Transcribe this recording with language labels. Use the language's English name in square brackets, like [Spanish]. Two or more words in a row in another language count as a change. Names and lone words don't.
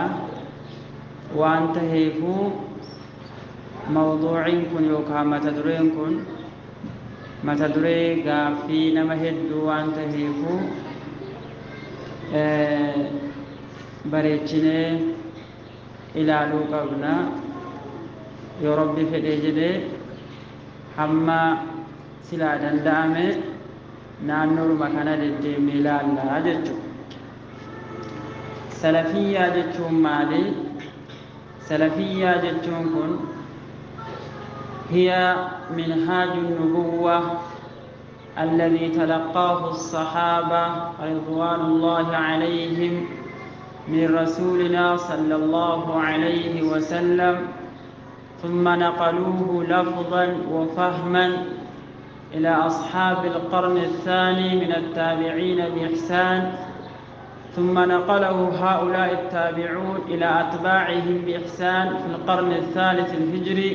[Oromo] waan taheefuu mawduuciin kun yookaan mata dureen kun mata duree gaaffii nama hedduu waan taheefuu bareechinee ilaaluu qabna. yoo Rabbi fedhee jedhee hamma silaa danda'ame naannoodhuma kana deddeemnee ilaallaa jechuudha. Salafiyyaa jechuun maali? [Arabic] سلفية جتونكن هي منهاج النبوة الذي تلقاه الصحابة رضوان الله عليهم من رسولنا صلى الله عليه وسلم ثم نقلوه لفظا وفهما إلى أصحاب القرن الثاني من التابعين بإحسان، ثم نقله هؤلاء التابعون إلى أتباعهم بإحسان في القرن الثالث الهجري.